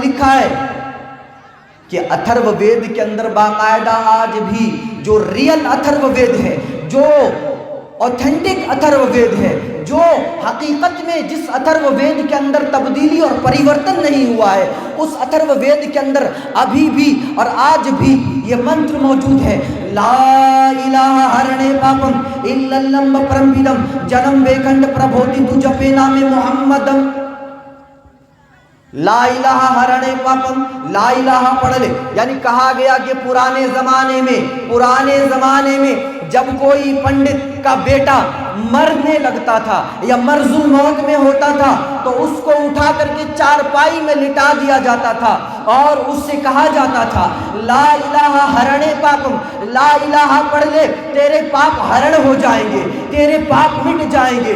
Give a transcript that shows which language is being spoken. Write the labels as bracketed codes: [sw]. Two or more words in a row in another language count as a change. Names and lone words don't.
[ur] لکھا ہے کہ اتھرو وید کے اندر باقاعدہ آج بھی جو ریئل اتھرو وید ہے، جو اوتھینٹک اتھرو وید ہے، جو حقیقت میں جس اتھرو وید کے اندر تبدیلی اور پریورتن نہیں ہوا ہے، اس اتھرو وید کے اندر ابھی بھی اور آج بھی یہ منتر موجود ہے، [sa] ला इलाह हरने पापम् इल्लल्लम् परमपदम् जन्म वैकुण्ठ प्रभूति तु जपे नाम मुहम्मदम्. ला इलाह हरने पापम्, [ar] لا الہ [ur] پڑھ لے، یعنی کہا گیا کہ پرانے زمانے میں جب کوئی پنڈت کا بیٹا مرنے لگتا تھا یا [ar] مرض الموت [ur] میں ہوتا تھا تو اس کو اٹھا کر کے چارپائی میں لٹا دیا جاتا تھا اور اس سے کہا جاتا تھا [sa] ला इलाह हरने पापम्, [ar] لا الہ [ur] پڑھ لے، تیرے پاپ ہرن ہو جائیں گے، تیرے پاپ مٹ جائیں گے۔